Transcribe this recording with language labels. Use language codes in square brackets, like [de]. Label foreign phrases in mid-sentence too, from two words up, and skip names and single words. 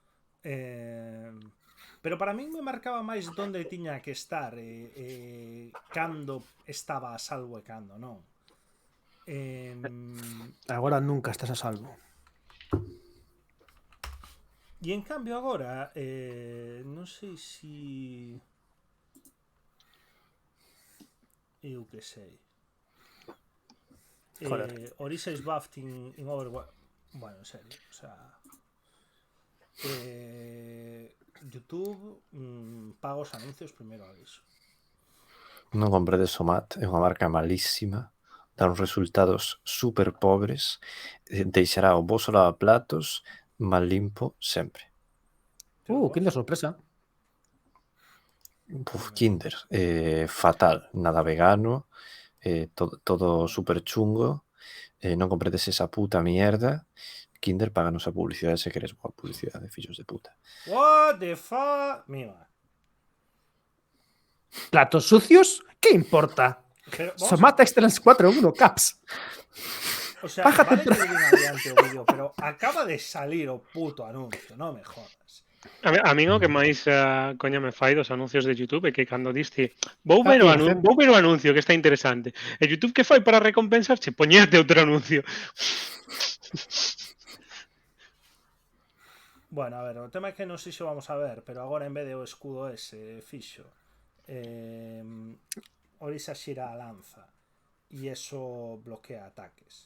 [gl] Pero para min me marcaba máis onde tiña que estar cando estaba a salvo e cando non. Agora nunca estás a salvo. E en cambio agora non sei si eu que sei. [en] Orisa is buffed in Overwatch. [gl] Bueno, en serio, [es] o sea, [gl] YouTube paga os anuncios primeiro aviso. Non compredes o MAT, é unha marca malísima, dá uns resultados super pobres, deixará o voso lavaplatos mal limpo sempre. Kinder sorpresa. Kinder, fatal, nada vegano, todo super chungo, non compredes esa [es] puta mierda, [gl] Kinder, páganos a publicidade se queres boa publicidade, fillos de puta. [en] What the fuck? [gl] Mima. [es] ¿Platos sucios? ¿Qué importa? [gl] Pero, vamos Somata Excellence 4.1 Caps. [es] O sea, [gl] Bájate vale el que viene adiante o vídeo, pero acaba de salir o puto anuncio, non me jodas. A mí o que máis coña me fai dos anuncios de YouTube é que cando diste vou ver o anuncio que está interesante. E YouTube que fai para recompensarche? Poñerte outro anuncio. Bueno, a ver, o tema é que non sei se vamos a ver, pero agora en vez de o escudo ese fixo Orisa xira a lanza e eso bloquea ataques.